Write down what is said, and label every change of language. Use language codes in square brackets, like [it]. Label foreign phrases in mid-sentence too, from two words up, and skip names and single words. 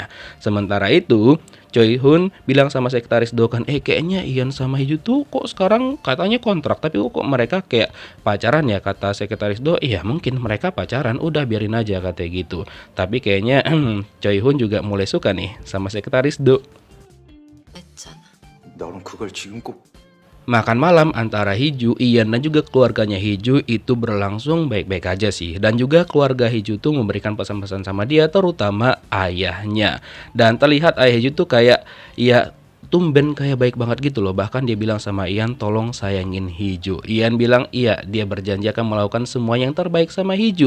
[id] Sementara itu Choi Hun bilang sama sekretaris Do kan, kayaknya Ian sama Hiju tuh kok sekarang katanya kontrak, tapi kok mereka kayak pacaran ya, kata sekretaris Do. Iya mungkin mereka pacaran, udah biarin aja katanya gitu. Tapi kayaknya Choi Hun juga mulai suka nih sama sekretaris Do. [ko] 했잖아. 너는 그걸 지금 꼭 [id] Makan malam antara Hiju, Ian dan juga keluarganya Hiju itu berlangsung baik-baik aja sih. Dan juga keluarga Hiju tuh memberikan pesan-pesan sama dia, terutama ayahnya. Dan terlihat ayah Hiju tuh kayak ya tumben kayak baik banget gitu loh. Bahkan dia bilang sama Ian, tolong sayangin Hiju. Ian bilang iya, dia berjanji akan melakukan semua yang terbaik sama Hiju.